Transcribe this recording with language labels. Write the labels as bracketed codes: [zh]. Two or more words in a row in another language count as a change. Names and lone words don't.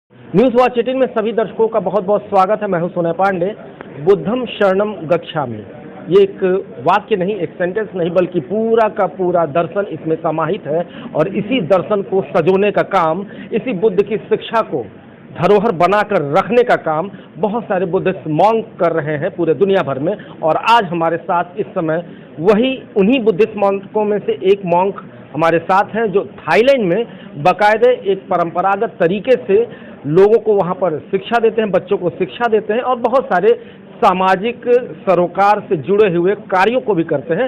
[hi] न्यूज वॉच 18 में सभी दर्शकों का बहुत बहुत स्वागत है। मैं हूं सोना पांडे। [pi] बुद्धम शरणम गच्छामि, [hi] ये एक वाक्य नहीं, एक सेंटेंस नहीं, बल्कि पूरा का पूरा दर्शन इसमें समाहित है। और इसी दर्शन को सजोने का काम, इसी बुद्ध की शिक्षा को धरोहर बनाकर रखने का काम बहुत सारे [en] Buddhist monk [hi] कर रहे हैं पूरे दुनिया भर में। और आज हमारे साथ इस समय उन्हीं [en] Buddhist monks [hi] में से एक मॉन्क हमारे साथ हैं, जो थाईलैंड में बाकायदे एक परंपरागत तरीके से लोगों को वहाँ पर शिक्षा देते हैं, बच्चों को शिक्षा देते हैं और बहुत सारे सामाजिक सरोकार से जुड़े हुए कार्यों को भी करते हैं।